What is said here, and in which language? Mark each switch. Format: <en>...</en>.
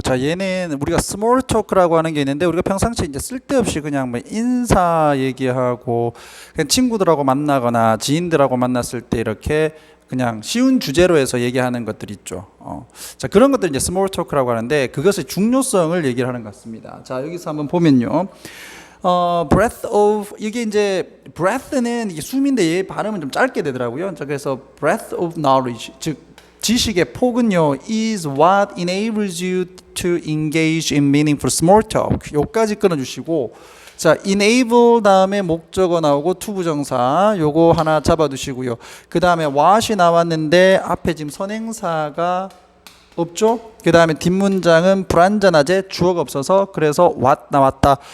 <ko>자, 얘는 우리가 스몰 토크라고 하는 게 있는데 우리가 평상시에 이제 쓸데없이 그냥 뭐 인사 얘기하고 그냥 친구들하고 만나거나 지인들하고 만났을 때 이렇게 그냥 쉬운 주제로 해서 얘기하는 것들 있죠. 자, 그런 것들 이제 스몰 토크라고 하는데 그것의 중요성을 얘기를 하는 것 같습니다. 자, 여기서 한번 보면요. breath of 이게 이제 breath는 이게 숨인데 얘 발음은 좀 짧게 되더라고요. 자, 그래서</ko> <en>breath of knowledge</en> <ko>즉 지식의 폭은요</ko> <en>is what enables you to engage in meaningful small talk.</en> <ko>요까지 끊어주시고 자 enable 다음에 목적어 나오고 투부정사 요거 하나 잡아두시고요. 그 다음에 what이 나왔는데 앞에 지금 선행사가 없죠? 그 다음에 뒷문장은 불완전하제 주어가 없어서 그래서 what 나왔다.</ko>